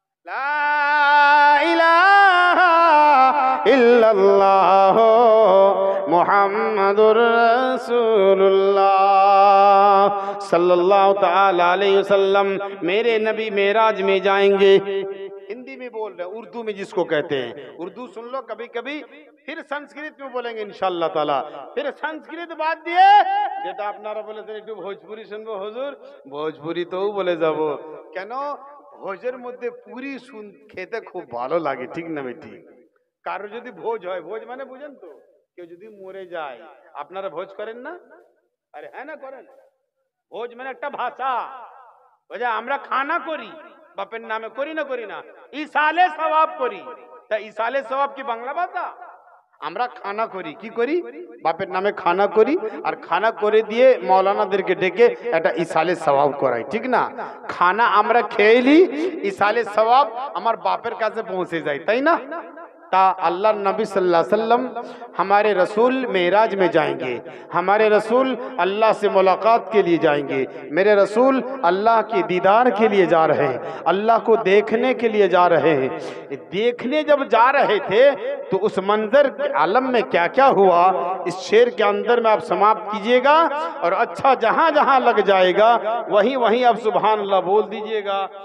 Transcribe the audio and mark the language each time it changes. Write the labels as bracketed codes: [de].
[hi] ला इलाहा इल्लल्लाह मुहम्मदुर रसूलुल्लाह सल्लल्लाहु ताला अलैहि वसल्लम। मेरे नबी मेराज में जाएंगे। हिंदी में बोल रहे, उर्दू में जिसको कहते हैं। उर्दू सुन लो कभी कभी, फिर संस्कृत में बोलेंगे इंशाअल्लाह ताला। फिर संस्कृत बात दिए [bn] যেটা আপনারা বলেছেন একটু ভোজপুরি শুনবো হুজুর, ভোজপুরি তো বলে যাব। কেন? ভোজের মধ্যে পুরি খেতে খুব ভালো লাগে, ঠিক না বেটি? কারো যদি ভোজ হয়, ভোজ মানে বুঝেন তো, কেউ যদি মরে যায়, আপনারা ভোজ করেন না? আরে হ্যাঁ না, করেন। ভোজ মানে একটা ভাষা, বুঝা? আমরা খানা করি, বাপের নামে করি না, করি না, ইসালে সওয়াব করি। তা ইসালে সওয়াব কি বাংলা ভাষা? আমরা খানা করি, কি করি? বাপের নামে খানা করি, আর খানা করে দিয়ে মৌলানাদেরকে ডেকে একটা ইসালে সওয়াব করাই, ঠিক না? খানা আমরা খেয়েলি, ইসালে সওয়াব আমার বাপের কাছে পৌঁছে যায়, তাই না? [hi] ता अल्लाह नबी सल्लल्लाहु अलैहि वसल्लम, हमारे रसूल मेराज में जाएंगे, हमारे रसूल अल्लाह से मुलाकात के लिए जाएंगे। मेरे रसूल अल्लाह के दीदार के लिए जा रहे हैं, अल्लाह को देखने के लिए जा रहे हैं। देखने जब जा रहे थे तो उस मंजर के आलम में क्या क्या हुआ, इस शेर के अंदर में आप समाप्त कीजिएगा, और अच्छा जहां जहां लग जाएगा वहीं वहीं आप सुभान अल्लाह बोल दीजिएगा।